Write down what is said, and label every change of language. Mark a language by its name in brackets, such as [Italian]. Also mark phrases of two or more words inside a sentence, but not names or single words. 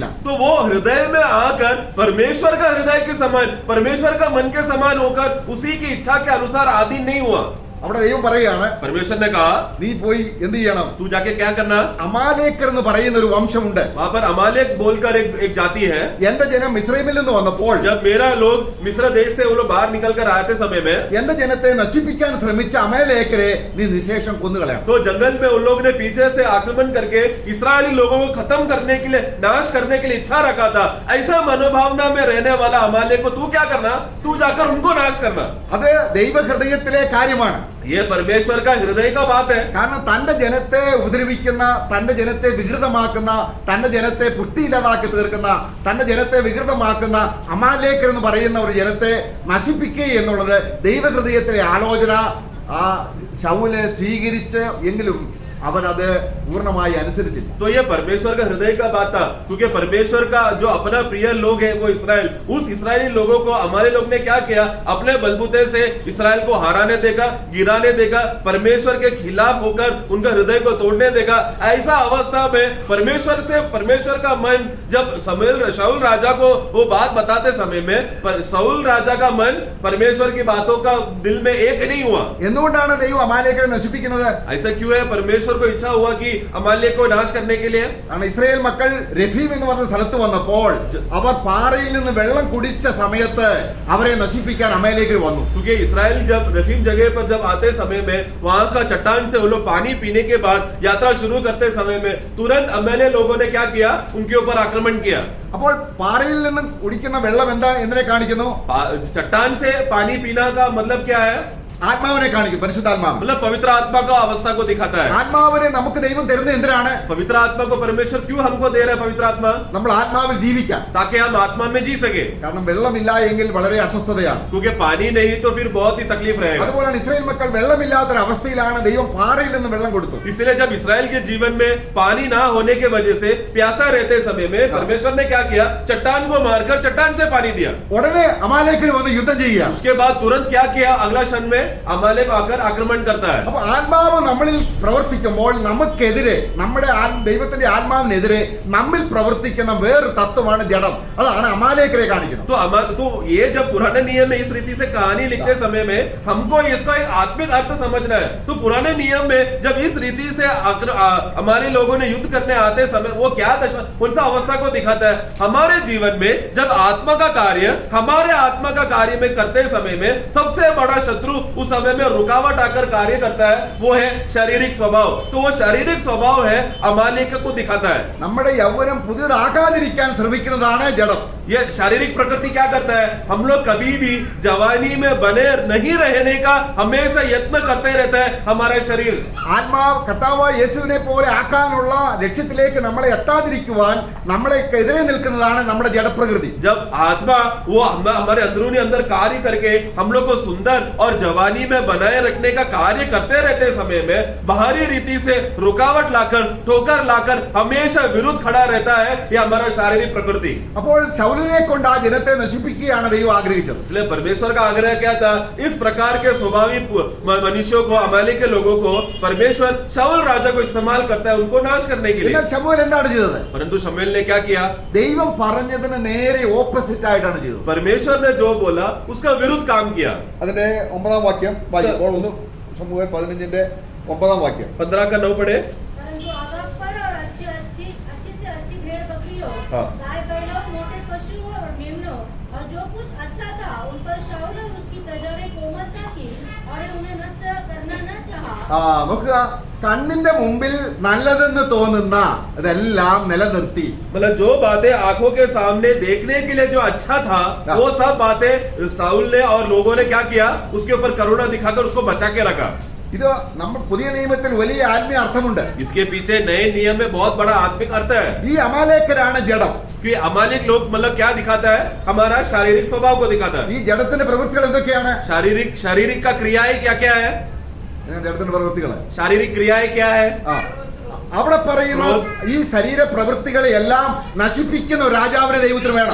[Hindi] तो वो हृदय में आकर परमेश्वर का हृदय के समान, परमेश्वर का मन के समान होकर उसी की इच्छा के अनुसार आदि नहीं हुआ। [Malayalam] അവിടെ ദൈവം പറയുകയാണ്, [Hindi] परमेश्वर ने कहा [Malayalam] നീ പോയി എന്ത് ചെയ്യണം? [Hindi] तू जाके क्या करना? [Malayalam] അമാലേക്കർ എന്ന് പറയുന്ന ഒരു വംശമുണ്ട്. [Hindi] वहां पर अमालेक बोलकर एक जाति है। [Malayalam] എന്റെ ജനം മിസ്രൈമിൽ നിന്ന് വന്നപ്പോൾ [Hindi] जब मेरा लोग मिस्र देश से वो लोग बाहर निकल कर आते समय में [Malayalam] എന്റെ ജനത്തെ നശിപ്പിക്കാൻ ശ്രമിച്ച അമാലേക്കരെ നീ നിശേഷം കൊന്നുകളയണം. [Hindi] तो जंगल में उन लोगों ने पीछे से आक्रमण करके इस्राएली लोगों को खत्म करने के लिए, नाश करने के लिए इच्छा रखा था। ऐसा मनोभावना में रहने वाला अमालेक को तू क्या करना? तू जाकर उनको नाश करना। [Malayalam] അത് ദൈവഹൃദയത്തിലെ കാര്യമാണ്. [Hindi] ये परमेश्वर का हृदय का बात है। [Malayalam] കാരണം തന്റെ ജനത്തെ ഉപദ്രവിക്കുന്ന, തന്റെ ജനത്തെ വികൃതമാക്കുന്ന, തന്റെ ജനത്തെ പുഷ്ടിയില്ലാതാക്കി തീർക്കുന്ന, തന്റെ ജനത്തെ വികൃതമാക്കുന്ന അമാലേക്കർ എന്ന് പറയുന്ന ഒരു ജനത്തെ നശിപ്പിക്കുക എന്നുള്ളത് ദൈവഹൃദയത്തിലെ ആലോചന ആ ശൗല് സ്വീകരിച്ച് എങ്കിലും അവൻ അത് പൂർണ്ണമായി അനുസരിച്ചില്ല. [Hindi] तो ये परमेश्वर का हृदय का बात था, क्योंकि परमेश्वर का जो अपना प्रिय लोग है वो इसराइल, उस इसराइली लोगों को हमारे लोग ने क्या किया? अपने बलबूते से इसराइल को हराने देगा, गिराने देगा, परमेश्वर के खिलाफ होकर उनका हृदय को तोड़ने देगा। ऐसा अवस्था में परमेश्वर का मन जब शाऊल राजा को वो बात बताते समय में शाऊल राजा का मन परमेश्वर की बातों का दिल में एक नहीं हुआ। [Malayalam] എന്തുകൊണ്ടാണ് ദൈവം അമാലേക്കരെ നശിപ്പിക്കുന്നത്? [Hindi] ऐसा क्यों है? परमेश्वर को इच्छा हुआ कि अमालेक को नाश करने के लिए। [Malayalam] കാരണം ഇസ്രായേൽ മക്കൾ രഫീം എന്ന് പറഞ്ഞ സ്ഥലത്ത് വന്നപ്പോൾ അവർ പാറയിൽ നിന്ന് വെള്ളം കുടിച്ച സമയത്ത് അവരെ നശിപ്പിക്കാൻ അമാലേക്കർ വന്നു. [Hindi] क्योंकि इसराइल जब रफीम जगह पर जब आते समय में वहां का चट्टान से वो लोग पानी पीने के बाद यात्रा शुरू करते समय में तुरंत अमेले लोगों ने क्या किया? उनके ऊपर आक्रमण किया। [Malayalam] അപ്പോൾ പാറയിൽ നിന്ന് കുടിക്കുന്ന വെള്ളം എന്തിനെ കാണിക്കുന്നു? [Hindi] चट्टान से पानी पीना का मतलब क्या है? [Malayalam] ആത്മാവിനെ കാണിക്കും, പരിശുദ്ധാത്മാവ്. [Hindi] मतलब पवित्र आत्मा का अवस्था को दिखाता है। [Malayalam] ആത്മാവിനെ നമുക്ക് ദൈവം തരുന്നത് എന്തിനാണ്? [Hindi] पवित्र आत्मा को परमेश्वर क्यों हमको दे रहा है? पवित्र आत्मा [Malayalam] നമ്മൾ ആത്മാവിൽ ജീവിക്കാൻ. [Hindi] ताकि हम आत्मा में जी सके। [Malayalam] കാരണം വെള്ളമില്ല എങ്കിൽ വളരെ അസ്വസ്ഥതയാണ്. [Hindi] क्योंकि पानी नहीं तो फिर बहुत ही तकलीफ रहेगा। [Malayalam] അതുപോലെയാണ് ഇസ്രായേൽ മക്കൾ വെള്ളമില്ലാത്തൊരു അവസ്ഥയിലാണ് ദൈവം പാറയിൽ നിന്ന് വെള്ളം കൊടുത്തു. [Hindi] इसलिए जब इसराइल के जीवन में पानी ना होने के वजह से प्यासा रहते समय में परमेश्वर ने क्या किया? चट्टान को मारकर चट्टान से पानी दिया। [Malayalam] ഉടനെ അമാലേക്കർ വന്ന് യുദ്ധം ചെയ്യുക. [Hindi] उसके बाद तुरंत क्या किया? अगला क्षण में अमालेक आकर आक्रमण करता है। [Malayalam] അപ്പൊ ആത്മാവ് നമ്മളിൽ പ്രവർത്തിക്കുമ്പോൾ നമുക്കെതിരെ, നമ്മുടെ ദൈവത്തിന്റെ ആത്മാവിനെതിരെ നമ്മിൽ പ്രവർത്തിക്കുന്ന വേറൊരു തത്വമാണ് ജഡം. അതാണ് അമാലേക്കരെ കാണിക്കുന്നത്. [Hindi] तो ये जब पुराने नियम में इस रीति से कहानी लिखते समय में हमको इसका एक आत्मिक अर्थ समझना है। तो पुराने नियम में जब इस रीति से हमारे लोगों ने युद्ध करने आते समय वो क्या दशा, कौन सा अवस्था को दिखाता है? हमारे जीवन में जब आत्मा का कार्य हमारे आत्मा का कार्य में करते समय में सबसे बड़ा शत्रु उस समय में रुकावट आकर कार्य करता है, वो है शारीरिक स्वभाव। तो वो शारीरिक स्वभाव है अमालेक को दिखाता है। [Malayalam] നമ്മുടെ യൗവനം പുതിയതാകാതിരിക്കാൻ ശ്രമിക്കുന്നതാണ് ജഡം. [Hindi] ये शारीरिक प्रकृति क्या करता है, हम लोग कभी भी जवानी में बने नहीं रहने का हमेशा यत्न करते रहता है हमारा शरीर। [Malayalam] ആത്മാവ് കർത്താവായ യേശുവിനെ പോലെ ആക്കാനുള്ള ലക്ഷ്യത്തിലേക്ക് നമ്മളെ എത്താതിരിക്കുവാൻ നമ്മളെക്കെതിരെ നിൽക്കുന്നതാണ് നമ്മുടെ ജഡപ്രകൃതി. [Hindi] जब आत्मा वो हमारे अंदरूनी अंदर कार्य करके हम लोग को सुंदर और जवानी में बनाए रखने का कार्य करते रहते समय में बाहरी रीति से रुकावट लाकर ठोकर लाकर हमेशा विरुद्ध खड़ा रहता है ये हमारा शारीरिक प्रकृति। [Malayalam] അപ്പോൾ ശൗലിനെ കൊണ്ട് ആ ജനത്തെ നശിപ്പിക്കുകയാണ് ദൈവം ആഗ്രഹിച്ചത്. [Hindi] इसलिए परमेश्वर का आग्रह क्या था, इस प्रकार के स्वभावी मनुष्यों को, अमालेक के लोगों को परमेश्वर शाऊल राजा को इस्तेमाल करता है उनको नाश करने के लिए। [Malayalam] എന്നാൽ ശമൂവേൽ എന്താണ് ചെയ്തത്? [Hindi] परंतु शमूएल ने क्या किया, [Malayalam] ദൈവം പറഞ്ഞതിന് നേരെ ഓപ്പോസിറ്റ് ആയിട്ടാണ് ചെയ്തത്. [Hindi] परमेश्वर ने जो बोला उसका विरुद्ध काम किया। [Malayalam] അതിന്റെ 9-ാം വാക്യം വായിക്കുമ്പോൾ ഒന്ന് ശമൂവേൽ 15-ന്റെ 9-ാം വാക്യം. [Hindi] 15 का 9 पढ़े। परंतु आगाग पर और अच्छी से अच्छी भेड़ बकरियों, हाँ। गाय बैलों, मोटे पशुओं और मेमनों और जो कुछ अच्छा था उन पर शाऊल और उसकी प्रजा ने कोमलता की और उन्हें नष्ट करना न चाहा। [Malayalam] നോക്കുക, കണ്ണിന്റെ മുമ്പിൽ നല്ലതെന്ന് തോന്നുന്ന ഇതെല്ലാം നിലനിർത്തി. [Hindi] मतलब जो बातें आंखों के सामने देखने के लिए जो अच्छा था वो सब बातें शाऊल ने और लोगों ने क्या किया, उसके ऊपर करुणा दिखाकर उसको बचा के रखा। [Malayalam] ഇത് നമ്മൾ പുതിയ നിയമത്തിൽ വലിയ ആത്മീയ അർത്ഥമുണ്ട്. [Hindi] इसके पीछे नए नियम में बहुत बड़ा आत्मिक अर्थ है [Malayalam] ഈ അമാലേക്കരാണ് ജഡം. [Hindi] कि अमालिक लोग मतलब क्या दिखाता है, हमारा शारीरिक स्वभाव को दिखाता है। [Malayalam] ഈ ജഡത്തിന്റെ പ്രവൃത്തികൾ എന്തൊക്കെയാണ്? [Hindi] शारीरिक का क्रियाएं क्या क्या है, [Malayalam] ജഡത്തിന്റെ പ്രവൃത്തികൾ [Hindi] शारीरिक क्रियाएं क्या है। [Malayalam] അവിടെ പറയുന്ന ഈ ശരീര പ്രവൃത്തികളെ എല്ലാം നശിപ്പിക്കുന്ന ഒരു രാജാവിനെ ദൈവത്തിന് വേണം.